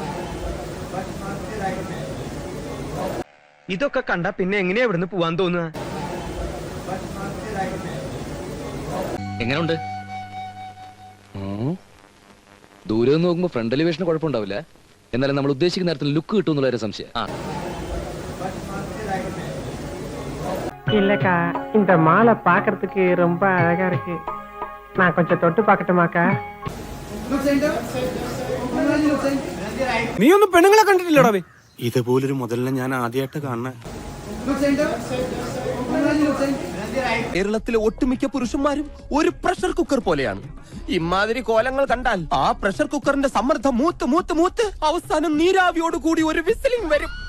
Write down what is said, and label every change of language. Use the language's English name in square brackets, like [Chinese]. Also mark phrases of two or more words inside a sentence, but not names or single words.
[Malayalam] ഇതൊക്കെ കണ്ട പിന്നെ എങ്ങനെയാ ഇവിടുന്ന് പോവാൻ തോന്നുക? എങ്ങനെയുണ്ട്? ദൂരെ നിന്ന് നോക്കുമ്പോ ഫ്രണ്ട് എലിവേഷന് കുഴപ്പമുണ്ടാവില്ല. എന്നാലും നമ്മൾ ഉദ്ദേശിക്കുന്ന നേരത്തിൽ ലുക്ക് കിട്ടും എന്നുള്ള സംശയം. [Tamil] இல்லக்கா, இந்த மாலை பாக்குறதுக்கு ரொம்ப அழகா இருக்கு. நான் கொஞ்சம் தொட்டு பார்க்கட்டுமாக்கா? [Malayalam] നീ ഒന്നും പെണ്ണുങ്ങളെ കണ്ടിട്ടില്ലടാ? ഇതുപോലൊരു മുതലിനെ ഞാൻ ആദ്യമായിട്ട് കാണുന്നത്. കേരളത്തിലെ ഒട്ടുമിക്ക പുരുഷന്മാരും ഒരു പ്രഷർ കുക്കർ പോലെയാണ്. ഇമാതിരി കോലങ്ങൾ കണ്ടാൽ ആ പ്രഷർ കുക്കറിന്റെ സമ്മർദ്ദം മൂത്ത് മൂത്ത് മൂത്ത് അവസാനം നീരാവിയോട് കൂടി ഒരു വിസിലിംഗ് വരും.